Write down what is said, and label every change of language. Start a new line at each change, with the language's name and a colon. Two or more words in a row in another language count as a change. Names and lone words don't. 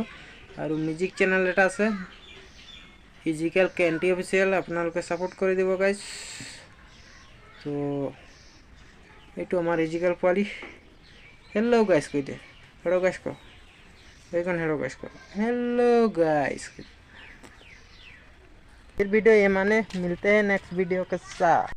Assamese: আৰু মিউজিক চেনেল এটা আছে ইজিকেল কেণ্টি অফিচিয়েল, আপোনালোকে ছাপোৰ্ট কৰি দিব গাইজ। তো এইটো আমাৰ ইজিকেল পোৱালি।
English: hello guys
Assamese: কৈ দে,
English: hello guys
Assamese: ক, এইখন
English: hello guys
Assamese: ক,
English: hello guys.
Hindi: फिर वीडियो ये माने मिलते हैं
English: next video
Hindi: के साथ।